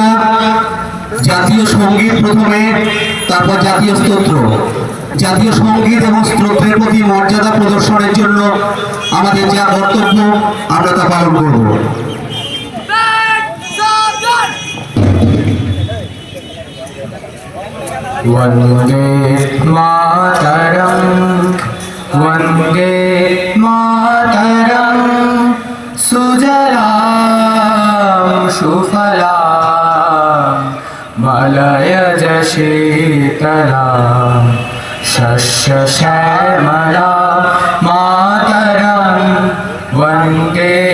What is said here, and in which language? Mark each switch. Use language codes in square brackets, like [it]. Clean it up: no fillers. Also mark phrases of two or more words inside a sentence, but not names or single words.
[bn] জাতীয় সঙ্গীত প্রথমে, তারপর জাতীয় স্তোত্র। জাতীয় সঙ্গীত এবং স্তোত্রের প্রতি মর্যাদা প্রদর্শনের জন্য আমাদের যা কর্তব্য আমরা তা পালন করব। [sa] वन्दे मातरम् वन्दे मातरम् सुजलां सुफलां मलयज शीतला शस्य श्यामला मातरं वन्दे